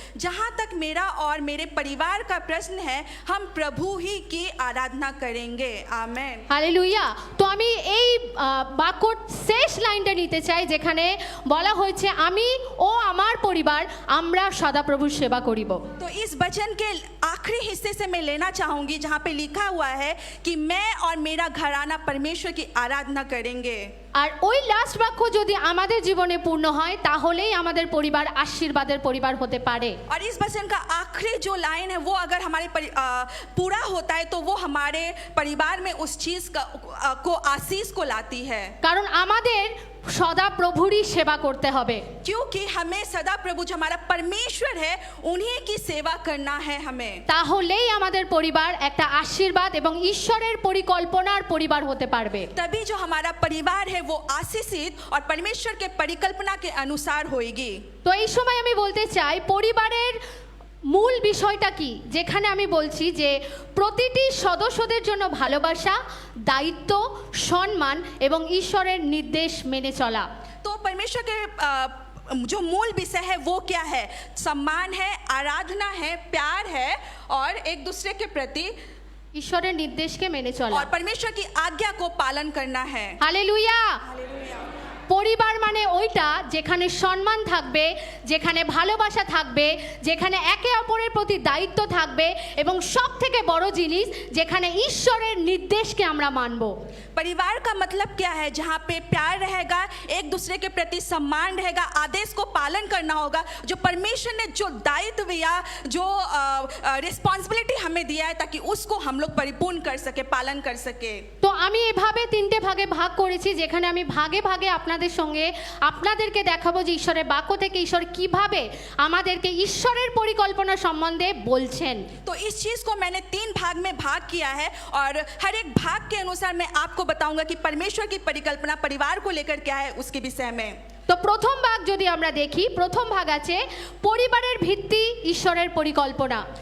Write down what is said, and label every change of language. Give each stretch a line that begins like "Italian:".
Hindi: जहाँ तक मेरा और मेरे परिवार का प्रश्न है, हम प्रभु ही की आराधना करेंगे। आमेन। हालेलुया।
Bangla: তো আমি এই বাক্যর শেষ লাইনটা নিতে চাই, যেখানে বলা হয়েছে আমি ও আমার পরিবার আমরা সদাপ্রভুর সেবা করিব।
Hindi: तो इस वचन के आखिरी हिस्से से मैं लेना चाहूंगी जहाँ पे लिखा हुआ है कि मैं और मेरा घराना परमेश्वर की आराधना करेंगे।
Bangla: আর ওই লাস্ট বাক্য যদি আমাদের জীবনে পূর্ণ হয় তাহলেই আমাদের পরিবার আশীর্বাদের পরিবার হতে পারে।
Hindi: और इस वचन का आखिरी जो लाइन है वो अगर हमारे पूरा होता है तो वो हमारे परिवार में उस चीज को आशीष को लाती है।
Bangla: কারণ আমাদের সদা প্রভুরই সেবা করতে হবে।
Hindi: क्योंकि हमें सदा प्रभु जो हमारा परमेश्वर है उन्हीं की सेवा करना है हमें।
Bangla: তাহলেই আমাদের পরিবার একটা আশীর্বাদ এবং ঈশ্বরের পরিকল্পনার পরিবার হতে পারবে।
Hindi: तभी जो हमारा परिवार है वो आशीषित और परमेश्वर के परिकल्पना के अनुसार होगी।
Bangla: তো এই সময় আমি বলতে চাই পরিবারের মূল বিষয়টা কি, যেখানে আমি বলছি যে প্রতিটি সদস্যদের জন্য ভালোবাসা, দায়িত্ব, সম্মান এবং ঈশ্বরের নির্দেশ মেনে চলা।
Hindi: तो परमेश्वर के जो मूल विषय है वो क्या है? सम्मान है, आराधना है, प्यार है और एक दूसरे के प्रति
Bangla: ঈশ্বরের নির্দেশকে মেনে চলা
Hindi: और परमेश्वर की आज्ञा को पालन करना है। हालेलुया।
Bangla: পরিবার মানে ওইটা যেখানে সম্মান থাকবে, যেখানে ভালোবাসা থাকবে, যেখানে একে অপরের প্রতি দায়িত্ব থাকবে এবং সবথেকে বড় জিনিস যেখানে ঈশ্বরের নির্দেশকে আমরা মানব।
Hindi: परिवार का मतलब क्या है? जहाँ पे प्यार रहेगा, एक दूसरे के प्रति सम्मान रहेगा, आदेश को पालन करना होगा। जो परमेश्वर ने जो दायित्व या जो रिस्पॉन्सिबिलिटी हमें दिया है ताकि उसको हम लोग परिपूर्ण कर सके, पालन कर सके।
Bangla: তো আমি এভাবে 3টে ভাগে ভাগ করেছি, যেখানে আমি ভাগে ভাগে আপনাদের সঙ্গে আপনাদেরকে দেখাবো যে ঈশ্বরের বাক্য থেকে ঈশ্বর কিভাবে আমাদেরকে ঈশ্বরের পরিকল্পনা সম্বন্ধে বলছেন।
Hindi: तो इस चीज को मैंने 3 भाग में भाग किया है और हर एक भाग के अनुसार मैं आपको बताऊंगा कि परमेश्वर की परिकल्पना परिवार को लेकर क्या है उसके विषय में।
Bangla: তো প্রথম ভাগ যদি আমরা দেখি, প্রথম ভাগ আছে পরিবারের ভিত্তি ঈশ্বরের পরিকল্পনা।